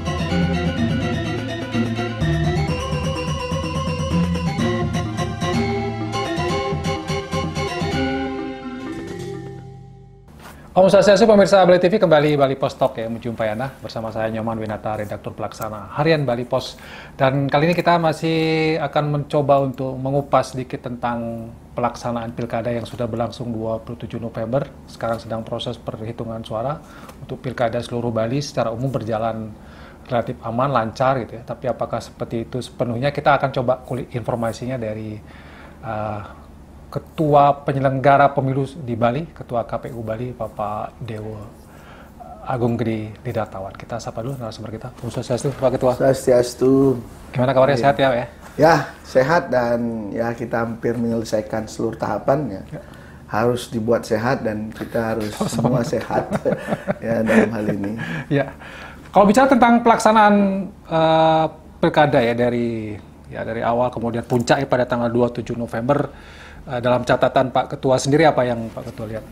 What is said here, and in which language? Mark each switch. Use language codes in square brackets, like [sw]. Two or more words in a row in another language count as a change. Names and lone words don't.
[ban] Om Swastiastu, [id] pemirsa Bali TV, kembali Bali Pos Talk ya, menjumpai Anda bersama saya Nyoman Winata, redaktur pelaksana harian Bali Pos. Dan kali ini kita masih akan mencoba untuk mengupas sedikit tentang pelaksanaan pilkada yang sudah berlangsung 27 November. Sekarang sedang proses perhitungan suara untuk pilkada seluruh Bali secara umum berjalan relatif aman, lancar gitu ya. Tapi apakah seperti itu sepenuhnya, kita akan coba kulik informasinya dari Ketua Penyelenggara Pemilu di Bali, Ketua KPU Bali, Bapak Dewo Agung Gede Lidartawan. Kita sapa dulu narasumber kita. [ban] Om Swastiastu, [id] Pak Ketua. Swastiastu. Gimana kabarnya, sehat ya, Pak ya? Ya, sehat, dan ya kita hampir menyelesaikan seluruh tahapan ya. Harus dibuat sehat dan kita harus semua sehat ya dalam hal ini. Ya. Kalau bicara tentang pelaksanaan pilkada ya dari awal kemudian puncaknya pada tanggal 27 November, dalam catatan Pak Ketua sendiri apa yang Pak Ketua lihat?